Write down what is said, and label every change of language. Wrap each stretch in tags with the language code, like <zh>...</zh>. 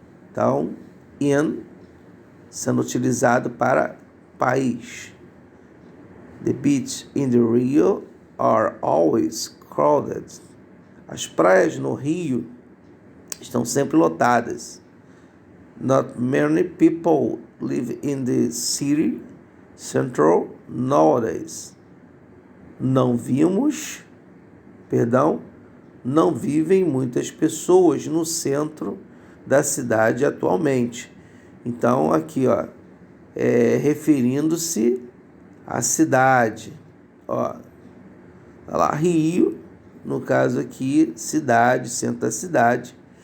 <pt>Então, in sendo utilizado para país.</pt> <en>The beach in the Rio are always crowded.</en> <pt>As praias no Rio estão sempre lotadas.</pt> <en>Not many people live in the city central nowadays.</en> <pt>Não vivem muitas pessoas no centro da cidade atualmente. Então, aqui, referindo-se à cidade. Tá lá, Rio, no caso aqui, cidade, centro da cidade.</pt>